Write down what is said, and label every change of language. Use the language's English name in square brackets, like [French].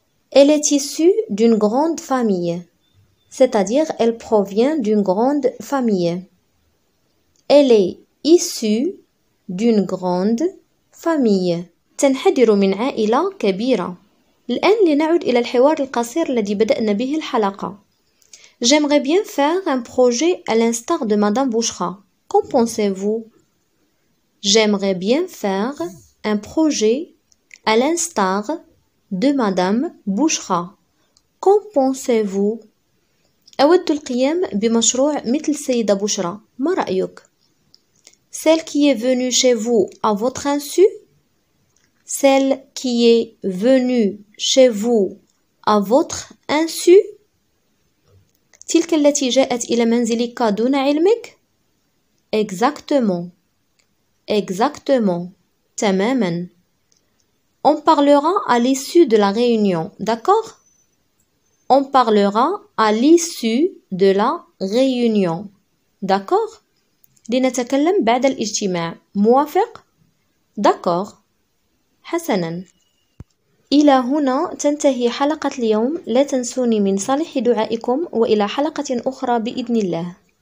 [French] Elle est issue d'une grande famille, c'est-à-dire elle provient d'une grande famille. Elle est issue d'une grande famille. [Arabic] تنحدر من عائلة كبيرة. الآن لنعد إلى الحوار القصير الذي بدأنا به الحلقة. [French] J'aimerais bien faire un projet à l'instar de Madame Bouchra. Qu'en pensez-vous? J'aimerais bien faire un projet à l'instar de Madame Bouchra. Qu'en pensez-vous? [Arabic] أود القيام بمشروع مثل السيدة بشرى. ما رأيك؟ [French] Celle qui est venue chez vous à votre insu? Celle qui est venue chez vous à votre insu? [Arabic] تلك التي جاءت إلى منزلك دون علمك؟ [French] Exactement. Exactement. [Arabic] تماما. [French] On parlera à l'issue de la réunion, d'accord? On parlera à l'issue de la réunion, d'accord? [Arabic] لنتكلم بعد الاجتماع. موافق؟ [French] d'accord. [Arabic] حسنا. إلى هنا تنتهي حلقة اليوم. لا تنسوني من صالح دعائكم وإلى حلقة أخرى بإذن الله.